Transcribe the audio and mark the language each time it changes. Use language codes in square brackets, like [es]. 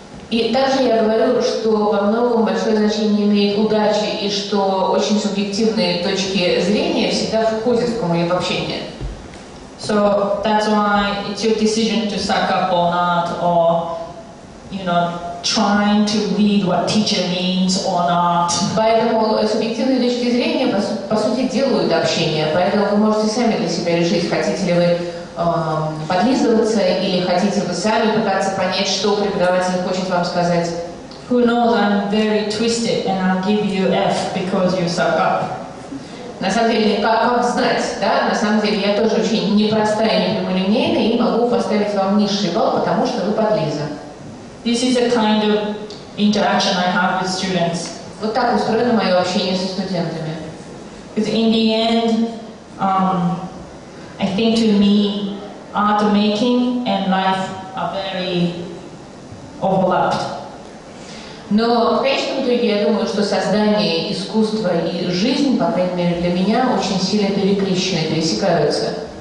[ru] И также я говорю, что во многом большое значение имеет удача и что очень субъективные точки зрения всегда входят в общение. [en] So that's why it's your decision to suck up or not, or trying to read what teacher means or not. [ru] Поэтому субъективные точки зрения по сути делают общение, поэтому вы можете сами для себя решить, хотите ли вы подлизываться или хотите вы сами пытаться понять, что преподаватель хочет вам сказать. [en] Who knows, I'm very twisted and I'll give you F because you suck up. [ru] На самом деле, как знать, да? На самом деле я тоже очень непростая, не прямолинейная и могу поставить вам низший балл, потому что вы подлиза. [en] This is a kind of interaction I have with students. [ru] Вот так устроено мое общение со студентами. [en] Because in the end, I think to me, art making and life are very overlapped. [ru] Но в конечном итоге я думаю, что создание искусства и жизнь, по крайней мере для меня, очень сильно перекрещены, пересекаются.